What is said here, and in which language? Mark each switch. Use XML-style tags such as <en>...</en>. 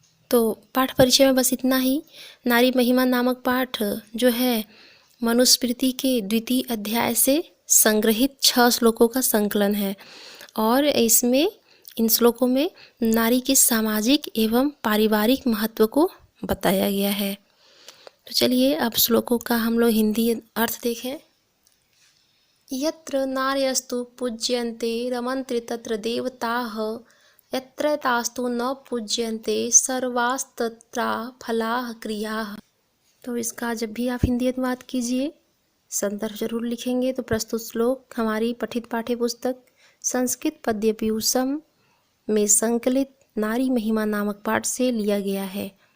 <hi>तो पाठ परिचय में बस इतना ही। नारी महिमा नामक पाठ जो है मनुस्मृति के 2वें अध्याय से संग्रहित 6 श्लोकों का संकलन है और इसमें इन श्लोकों में नारी के सामाजिक एवं पारिवारिक महत्व को बताया गया है। तो चलिए अब श्लोकों का हम लोग हिंदी अर्थ देखें।</hi> <sa>यत्र नार्यस्तु पूज्यन्ते रमन्ते तत्र देवताः यत्र तास्तु न पूज्यन्ते सर्वास्तत्रा फलाः क्रियाः।</sa> <hi>तो इसका जब भी आप हिंदी अनुवाद कीजिए संदर्भ जरूर लिखेंगे। तो प्रस्तुत श्लोक हमारी पठित पाठ्य पुस्तक संस्कृत पद्य पीयूषम में संकलित नारी महिमा नामक पाठ से लिया गया है।</hi>